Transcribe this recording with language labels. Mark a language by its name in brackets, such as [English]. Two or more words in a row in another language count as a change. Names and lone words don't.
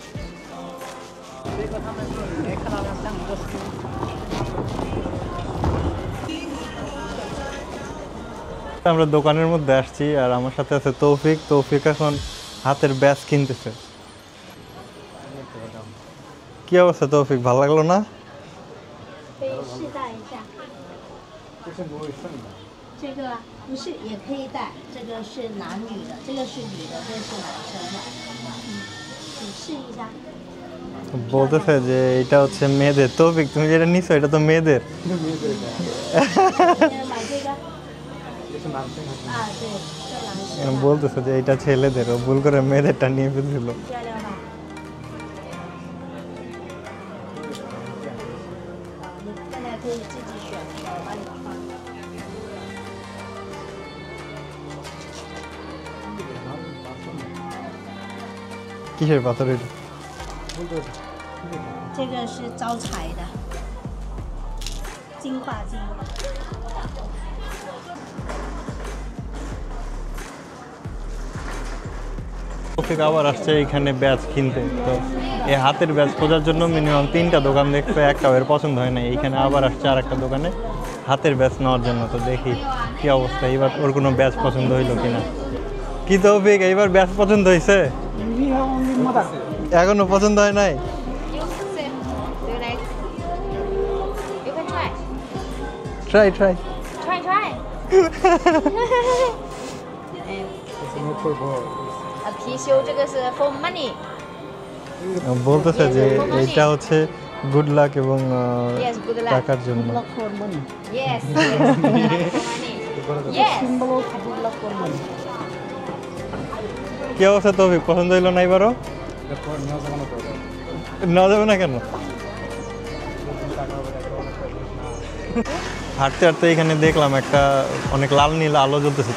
[Bangla] আমরা দোকানের মধ্যে আসছি, আর আমার সাথে আছে তৌফিক। তৌফিক এখন হাতের ব্যাচ কিনতেছে। কি অবস্থা তৌফিক, ভালো লাগলো না? [Chinese] 可以试戴一下。这个不是也可以戴，这个是男女的，这个是女的，这个是男生的。你试一下。 [Bangla] বলতেছে যে এটা হচ্ছে মেয়েদের। তৌফিক, তুমি যেটা নিছো এটা তো মেয়েদের। [Chinese] 买这个。啊，对，这男生。 [Bangla] বলতেছে যে এটা ছেলেদের, ও ভুল করে মেয়েদেরটা নিয়ে ফেলছিল। [Chinese] 漂亮吧？你现在可以自己选，我帮你穿。 [Bangla] কিসের পাথর এটা? [Chinese] 这个是招财的，金化金。 [Bangla] তৌফিক আবার আসছে এখানে ব্যাচ কিনতে। তো এই হাতের ব্যাচ খোঁজার জন্য মিনিমাম 3টা দোকান দেখছে, একটাও এর পছন্দ হয় না। এইখানে আবার আসছে আর একটা দোকানে হাতের ব্যাচ নেওয়ার জন্য। তো দেখি কি অবস্থা, এবার ওর কোনো ব্যাচ পছন্দ হইলো কিনা। কি তৌফিক, এইবার ব্যাচ পছন্দ হয়েছে? এখনো পছন্দ হয় নাই? [English] You like? You can try. try try. Try, try. [Chinese] 貔貅这个是 [English] for money. [Bangla] বলতেছে যে এটা হচ্ছে [English] good luck [Bangla] এবং [English] Yes, good luck. [Bangla] টাকার জন্য। [English] Yes, yes. Good luck for money. Yes. [Bangla] কি অবস্থা তৌফিক, পছন্দ হইলো না এবারও? নেওয়া যাবে না কেন? হাঁটতে হাঁটতে এখানে দেখলাম একটা অনেক লাল নীল আলো জ্বলতেছে।